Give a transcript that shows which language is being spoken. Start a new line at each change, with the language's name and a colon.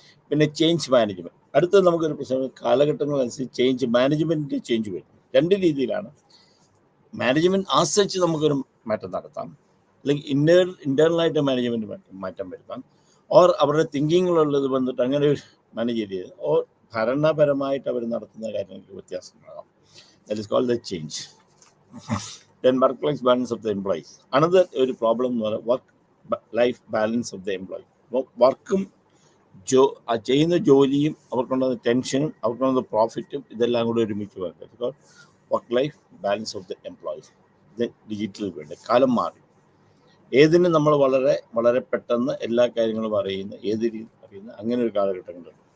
Malayalam: പിന്നെ change management, അടുത്ത നമുക്കൊരു പ്രശ്നം, കാലഘട്ടങ്ങളനുസരിച്ച് ചേഞ്ച് മാനേജ്മെൻറ്റിൻ്റെ ചേഞ്ച് വരും. രണ്ട് രീതിയിലാണ്. മാനേജ്മെൻറ്റ് ആശ്രയിച്ച് നമുക്കൊരു മാറ്റം നടത്താം, അല്ലെങ്കിൽ ഇൻറ്റേർണലായിട്ട് മാനേജ്മെൻറ്റ് മാറ്റം വരുത്താം, ഓർ അവരുടെ തിങ്കിങ്ങിലുള്ളത് വന്നിട്ട് അങ്ങനെ മാനേജ് ചെയ്ത്, ഓർ ഭരണപരമായിട്ട് അവർ നടത്തുന്ന കാര്യങ്ങൾക്ക് വ്യത്യാസമാകാം.
English: That is called the change. Then work-life balance of the employees. Another
Malayalam: ഒരു പ്രോബ്ലം എന്ന് പറയുന്നത്
English: work-life balance of the employee.
Malayalam: അപ്പോൾ വർക്കും ചെയ്യുന്ന ജോലിയും അവർക്കുണ്ടാകുന്ന ടെൻഷനും അവർക്കുണ്ടാകുന്ന പ്രോഫിറ്റും ഇതെല്ലാം കൂടി ഒരുമിച്ച് വരുന്നത്
English: Work life balance of the employees.
Malayalam: ഇത് ഡിജിറ്റൽ വേൾഡ്. കാലം മാറി. ഏതിനും നമ്മൾ വളരെ വളരെ പെട്ടെന്ന് എല്ലാ കാര്യങ്ങളും അറിയുന്ന, ഏത് രീതി അറിയുന്ന അങ്ങനെ ഒരു കാലഘട്ടങ്ങളുണ്ട്.